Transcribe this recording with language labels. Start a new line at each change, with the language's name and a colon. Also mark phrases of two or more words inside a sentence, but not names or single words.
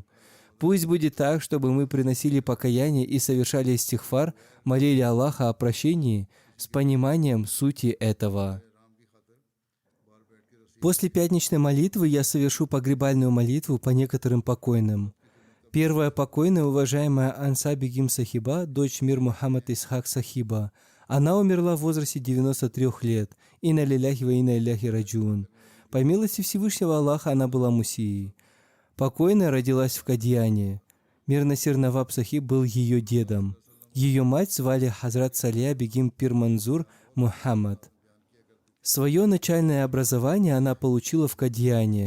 Russian: Пусть будет так, чтобы мы приносили покаяние и совершали истихфар, молили Аллаха о прощении с пониманием сути этого. После пятничной молитвы я совершу погребальную молитву по некоторым покойным. Первая покойная, уважаемая Анса Бегим Сахиба, дочь Мир Мухаммад Исхак Сахиба. Она умерла в возрасте 93 лет.
Arabic: إنا لله وإنا إليه راجعون.
Russian: По милости Всевышнего Аллаха она была мусией. Покойная родилась в Кадьяне. Мир Насир Наваб Сахиб был ее дедом. Ее мать звали Хазрат Салия Бегим Пир Манзур Мухаммад. Свое начальное образование она получила в Кадьяне.